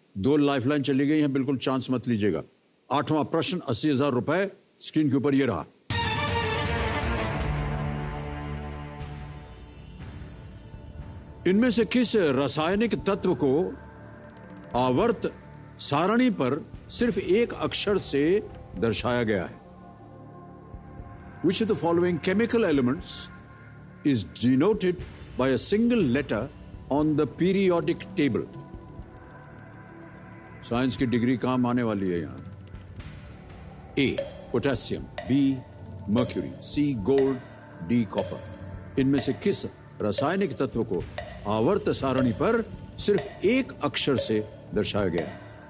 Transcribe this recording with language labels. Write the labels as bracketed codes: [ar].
[hi] 2 lifeline चली गई हैं, बिल्कुल चांस मत लीजिएगा। 8वां प्रश्न 80,000 रुपए स्क्रीन के ऊपर ये रहा। इनमें से किस रासायनिक तत्व को आवर्त सारणी पर सिर्फ एक अक्षर से दर्शाया गया है? [en] Which of the following chemical elements is denoted by a single letter on the periodic table? [hi] Science की डिग्री काम आने वाली है यहां। A. Potassium, B. Mercury, C. Gold, D. Copper. इनमें से किस रासायनिक तत्व को आवर्त सारणी पर सिर्फ एक अक्षर से दर्शाया गया है?